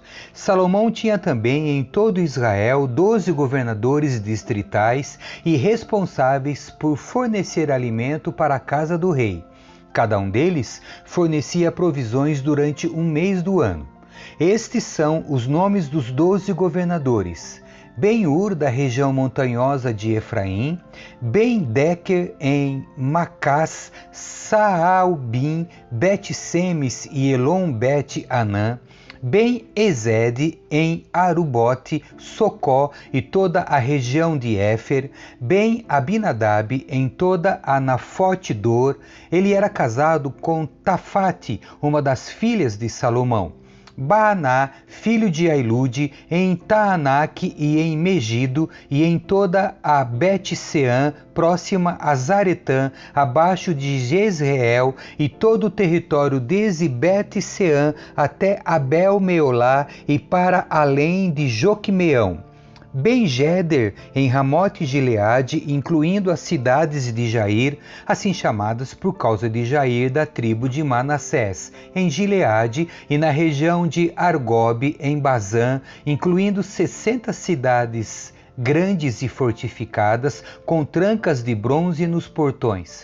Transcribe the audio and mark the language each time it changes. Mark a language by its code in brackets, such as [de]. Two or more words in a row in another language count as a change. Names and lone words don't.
[pt] Salomão tinha também em todo Israel 12 governadores distritais e responsáveis por fornecer alimento para a casa do rei. Cada um deles fornecia provisões durante um mês do ano. Estes são os nomes dos 12 governadores: Ben-Ur, da região montanhosa de Efraim, Ben-Deker em Macás, Saalbim, Bet-Semes e Elon-Bet-Anã, Ben-Ezed em Arubote, Socó e toda a região de Éfer, Ben-Abinadab em toda a Nafote-Dor. Ele era casado com Tafate, uma das filhas de Salomão. Baaná, filho de Ailude, em Taanaque e em Megido, e em toda a Bet-Seã, próxima a Zaretã, abaixo de Jezreel, e todo o território desde Bet-Seã até Abel-Meolá, e para além de Joquimeão. Ben-Geder, em Ramote-Gileade, incluindo as cidades de Jair, assim chamadas por causa de Jair da tribo de Manassés, em Gileade, e na região de Argobe, em Bazã, incluindo 60 cidades grandes e fortificadas, com trancas de bronze nos portões.